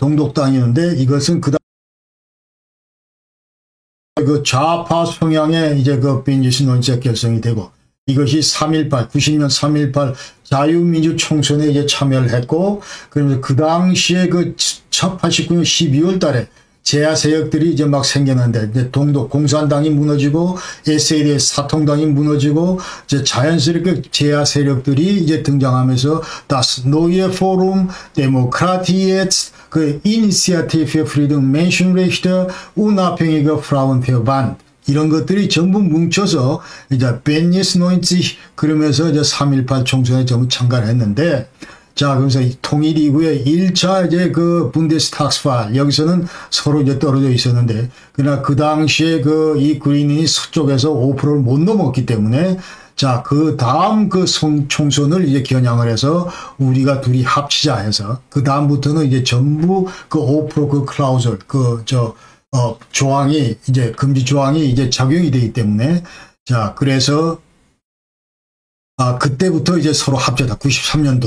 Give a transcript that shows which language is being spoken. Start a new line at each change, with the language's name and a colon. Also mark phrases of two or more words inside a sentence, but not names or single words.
Korean: 동독당이었는데 이것은 그 좌파 성향의 이제 그 벤지스 노이지스가 결성이 되고 이것이 90년 3.18 자유민주 총선에 이제 참여를 했고, 그러면서 그 당시에 그 89년 12월 달에 제야 세력들이 이제 막 생겨났는데, 이제 동독 공산당이 무너지고, SADS 사통당이 무너지고, 이제 자연스럽게 제야 세력들이 이제 등장하면서, Das neue Forum, Demokratie, 그 Initiative für Frieden, Menschenrechte, Unabhängige Frauenverband, 이런 것들이 전부 뭉쳐서 이제 벤니스 노인지 그러면서 이제 3.18 총선에 전부 참가를 했는데, 자, 그래서 통일 이후에 1차 이제 그 분데스탁스파 여기서는 서로 이제 떨어져 있었는데, 그러나 그 당시에 그 이 그린이 서쪽에서 5%를 못 넘었기 때문에, 자, 그 다음 그 총선을 이제 겨냥을 해서 우리가 둘이 합치자 해서, 그 다음부터는 이제 전부 그 5% 그 클라우절, 조항이, 이제, 금지 조항이 이제 작용이 되기 때문에, 자, 그래서, 그때부터 이제 서로 합쳐다, 93년도에.